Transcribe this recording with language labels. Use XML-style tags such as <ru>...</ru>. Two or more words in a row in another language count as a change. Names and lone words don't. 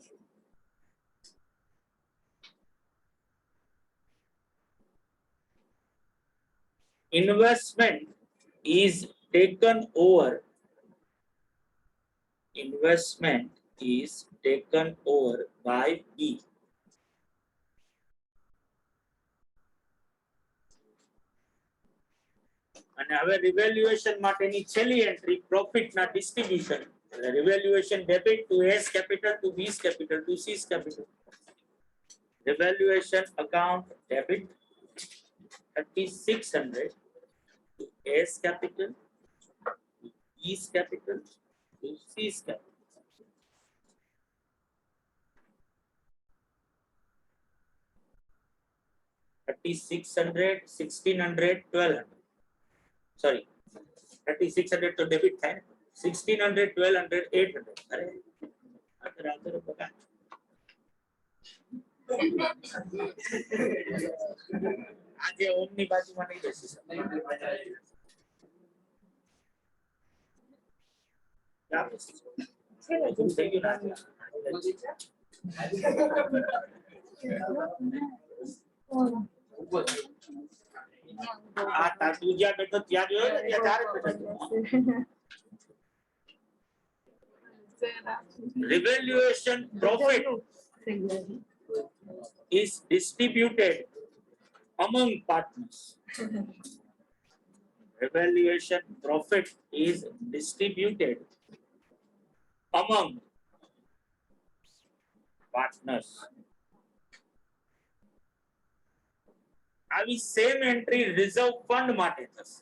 <en>Investment is taken over. Investment is taken over by B.</en> <gu>અને હવે રિવેલ્યુએશન માટેની છેલ્લી એન્ટ્રી પ્રોફિટ ના ડિસ્ટ્રીબ્યુશન.</gu> <en>Revaluation debit to S capital to B's capital to C's capital. Revaluation account debit 3600 to S capital, to B's capital, to C's capital. $3600, $1600, $1200. Sorry, 3600 to debit થાય, 1600, 1200, 800.</en> <gu>અરે આદર બકા. આજે ઓમની બાજુમાં નહીં બેસી શકે. થઈ ગયું ના આ તાર તું જ્યાં બેઠો ત્યાં જોયો ને ત્યાં તારે જ બેઠો.</gu> <en>Revaluation profit is distributed among partners. Revaluation profit is distributed among partners.</en> <gu>આવી</gu> <en>same entry</en> <gu>રિઝર્વ ફંડ માટે થશે.</gu>